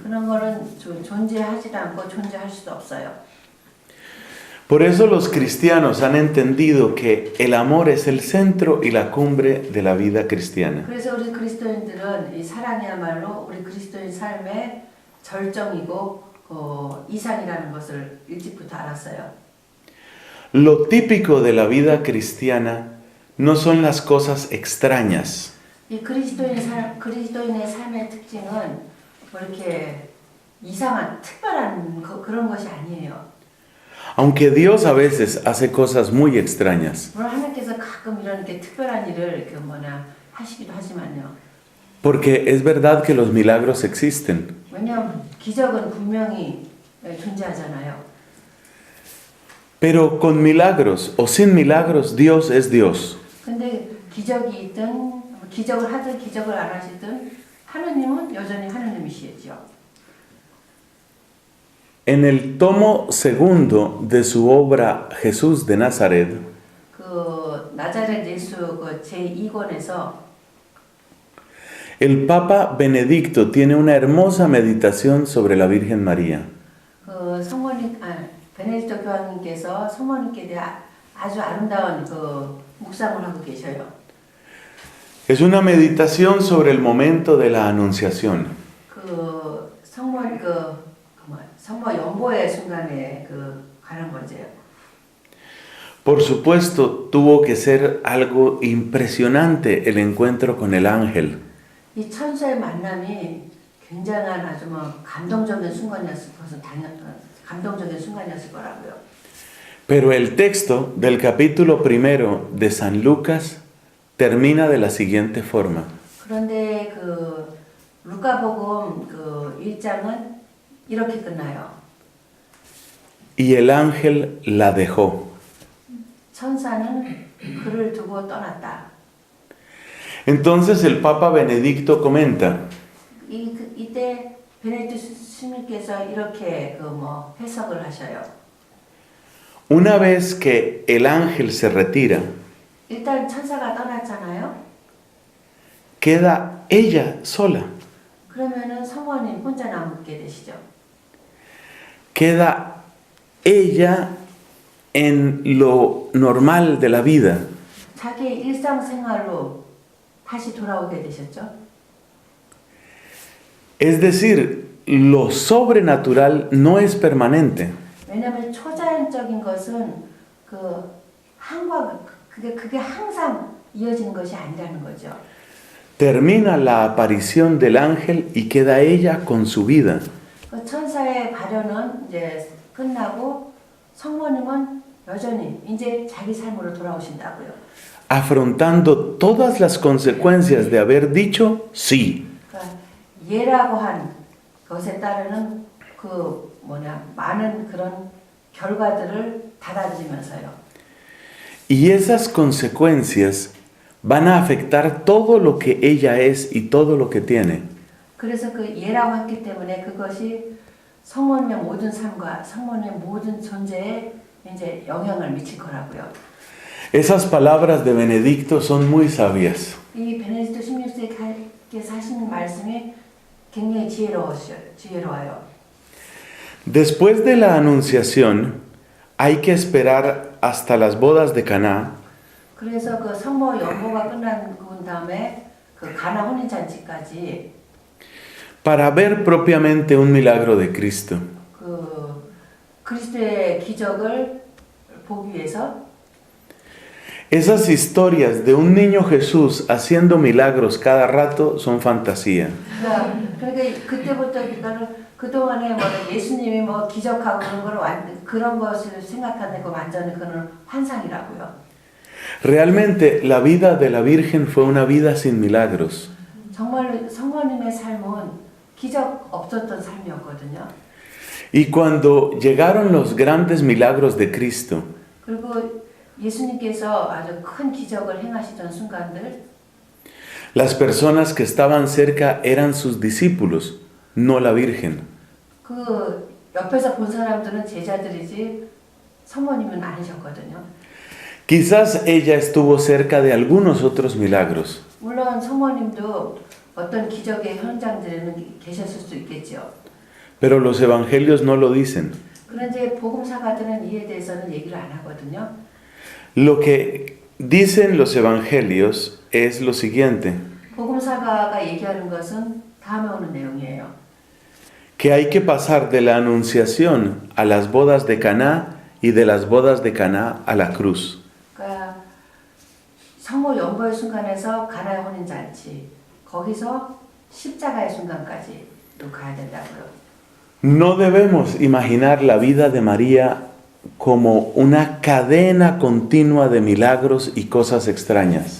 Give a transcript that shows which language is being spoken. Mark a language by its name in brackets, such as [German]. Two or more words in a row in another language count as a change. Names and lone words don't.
[Korean] 그런 거는 존재하지도 않고 존재할 수도 없어요. [Spanish] Por eso los cristianos han entendido que el amor es el centro y la cumbre de la vida cristiana. [Korean] 그래서 우리 그리스도인들은 이 사랑이야말로 우리 그리스도인 삶의 절정이고 이상이라는 것을 일찍부터 알았어요. [Spanish] Lo típico de la vida cristiana no son las cosas extrañas. [Korean] 이 그리스도인의 삶의 특징은 뭐 이렇게 이상한 특별한 그런 것이 아니에요. [Spanish] Aunque Dios a veces hace cosas muy extrañas. [Korean] 물론 하나님께서 가끔 이런 게 특별한 일을 하시기도 하지만요. [Spanish] Porque es verdad que los milagros existen. [Korean] 왜냐하면 기적은 분명히 존재하잖아요. [Spanish] Pero con milagros o sin milagros, Dios es Dios. [Korean] 근데 기적이 있든 기적을 하든 기적을 안 하시든 하느님은 여전히 하느님이시죠. [Spanish] En el tomo segundo de su obra Jesús de Nazaret, [Korean] 그 나자렛 예수 그 제2권에서 [Spanish] el Papa Benedicto tiene una hermosa meditación sobre la Virgen María. [Korean] 그 베네딕토 교황님께서 성모님께 대한 아주 아름다운 그 묵상을 하고 계셔요. [Spanish] Es una meditación sobre el momento de la Anunciación. [Korean] 그 성모 연보의 순간에 가는 거죠. [Spanish] Por supuesto, tuvo que ser algo impresionante el encuentro con el ángel. [Korean] 이 천사의 만남이 굉장한 아주 감동적인 순간이었을 것은 감동적인 순간이었을 거라고요. [Spanish] Pero el texto del capítulo primero de San Lucas termina de la siguiente forma. [Korean] 그런데 루카복음 1장은 이렇게 끝나요. [Spanish] Y el ángel la dejó. [Korean] 천사는 그를 두고 떠났다. [Spanish] Entonces el Papa Benedicto comenta. [Korean] 이때 베네딕토 스님께서 이렇게 해석을 하셔요. [Spanish] Una vez que el ángel se retira, [Korean] 일단 천사가 떠났잖아요. [Spanish] queda ella sola. [Korean] 그러면은 성모님 혼자 남게 되시죠. [Spanish] Queda ella en lo normal de la vida. [Korean] 자기의 일상생활로 다시 돌아오게 되셨죠. [Spanish] Es decir, lo sobrenatural no es permanente. [Korean] 왜냐하면 초자연적인 것은 그게 항상 이어지는 것이 아니라는 거죠. [Spanish] Termina la aparición del ángel y queda ella con su vida. [Korean] 그 천사의 발현은 이제 끝나고 성모님은 여전히 이제 자기 삶으로 돌아오신다고요. [Spanish] Afrontando todas las consecuencias de haber dicho sí. [Korean] 그러니까 예라고 한 것에 따르는 많은 그런 결과들을 받아들이면서요. [Spanish] Y esas consecuencias van a afectar todo lo que ella es y todo lo que tiene. [Korean] 그래서 예라고 했기 때문에 그것이 성모님의 모든 삶과 성모님의 모든 존재에 이제 영향을 미칠 거라고요. [Spanish] Esas palabras de Benedicto son muy sabias. [Korean] 이 베네딕토 16세께서 하시는 말씀이 굉장히 지혜로워요. [Spanish] Después de la anunciación, hay que esperar hasta las bodas de Caná. [Korean] 그래서 성모 연보가 끝난 다음에 가나 혼인잔치까지 [Spanish] para ver propiamente un milagro de Cristo. [Korean] 그리스도의 기적을 보기 위해서 [Spanish] Esas historias de un niño Jesús haciendo milagros cada rato son fantasía. [Korean] 그러니까 그때부터 그동안에 예수님이 기적하고 그런 것을 생각하는 거 완전히 그런 환상이라고요. [Spanish] Realmente la vida de la Virgen fue una vida sin milagros. [Korean] 정말 성모님의 삶은 기적 없었던 삶이었거든요. [Spanish] Y cuando llegaron los grandes milagros de Cristo, [Korean] 그리고 예수님께서 아주 큰 기적을 행하시던 순간들, [Spanish] las personas que estaban cerca eran sus discípulos, no la Virgen. [Korean] 옆에서 본 사람들은 제자들이지 성모님은 아니셨거든요. [Spanish] Quizás ella estuvo cerca de algunos otros milagros, [Korean] 물론 성모님도 어떤 기적의 현장들에는 계셨을 수 있겠죠. [Spanish] pero los evangelios no lo dicen. [Korean] 그런데 복음사가들은 이에 대해서는 얘기를 안 하거든요. [Spanish] Lo que dicen los evangelios es lo siguiente, [Korean] 복음사가가 얘기하는 것은 다음에 오는 내용이에요. [Spanish] que hay que pasar de la anunciación a las bodas de Caná y de las bodas de Caná a la cruz. [Korean] 그러니까 성모 연보의 순간에서 가나의 혼인잔치, 거기서 십자가의 순간까지 또 가야 된다고요. [Spanish] No debemos imaginar la vida de María como una cadena continua de milagros y cosas extrañas.